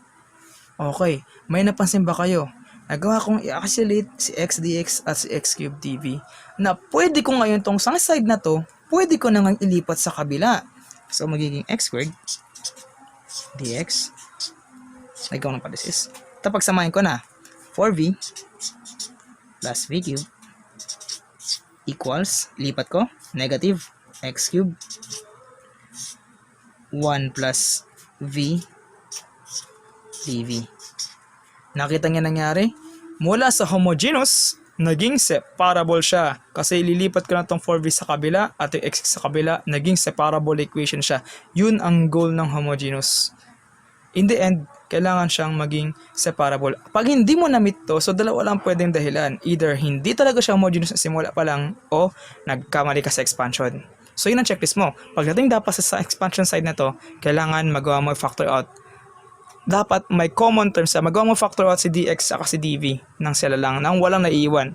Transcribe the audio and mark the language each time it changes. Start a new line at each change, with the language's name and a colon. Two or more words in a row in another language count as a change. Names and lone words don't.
Filipino: Okay. May napansin ba kayo? Nagawa kong i-isolate si x dx at si
English: x cube dv
Filipino: na pwede ko ngayon tong sa side na to, pwede ko nang ilipat sa kabila.
English: So, magiging x squared dx.
Filipino: Nagawa ng palisis. Ito, pagsamahin ko na.
English: 4v plus v cube equals,
Filipino: lipat ko,
English: negative x cube 1 plus v dv.
Filipino: Nakita niya nangyari? Mula sa homogeneous, naging separable siya. Kasi ililipat ko na itong 4v sa kabila at yung x sa kabila, naging
English: separable equation
Filipino: siya. Yun ang goal ng homogeneous.
English: In the end,
Filipino: kailangan siyang maging separable. Pag hindi mo na-meet to, so dalawa lang pwedeng dahilan. Either hindi talaga siya homogeneous na simula pa lang o nagkamali ka sa expansion. So yun ang checklist mo. Pagdating dapat sa expansion side na to, kailangan magawa mo
English: factor out.
Filipino: Dapat may
English: common terms
Filipino: sa magawa mo
English: factor out
Filipino: si dx at si dv nang sila lang, nang walang naiiwan.